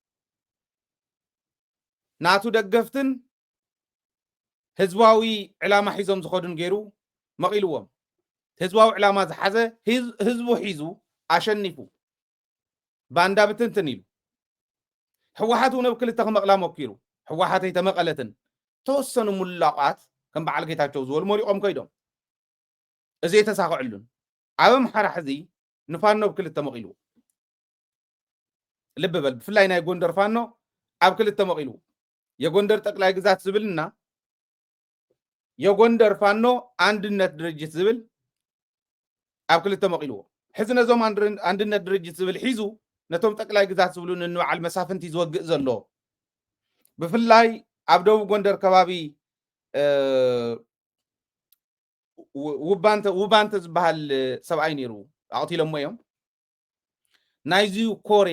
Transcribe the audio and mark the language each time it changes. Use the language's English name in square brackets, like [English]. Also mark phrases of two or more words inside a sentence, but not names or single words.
[Tigrinya] ናቱ ደገፍትን ህዝባዊ ዕላማ ሒዞም ዝኸዱን ገይሩ መቂልዎም ህዝባዊ ዕላማ ዝሓዘ ህዝቡ ሒዙ ኣሸኒፉ ባንዳ ብትንትን ኢሉ ሕወሓት እውን ኣብ ክልተ ክመቕላ ሞኪሩ ሕወሓት ኣይተመቐለትን ተወሰኑ ሙላቃት ከም በዓል ጌታቸው ዝበሉ መሪቆም ከይዶም እዚ የተሳኽዕሉን ኣብ ኣምሓራ ሕዚ ንፋኖ ኣብ ክልተ መቂልዎ [Amharic] ልብ በል [Tigrinya] ብፍላይ ናይ ጎንደር ፋኖ ኣብ ክልተ መቂልዎ የጎንደር ጠቅላይ ግዛት ዝብልና የጎንደር ፋኖ አንድነት ድርጅት ዝብል ኣብ ክልተ መቂልዎ ሕዚ ነዞም አንድነት ድርጅት ዝብል ሒዙ ነቶም ጠቅላይ ግዛት ዝብሉን ንበዓል መሳፍንቲ ዝወግእ ዘሎ ብፍላይ ኣብ ደቡብ ጎንደር ከባቢ ውባንተ ዝበሃል ሰብኣይ ነይሩ ኣቕቲሎሞ እዮም ናይዚዩ ኮርያ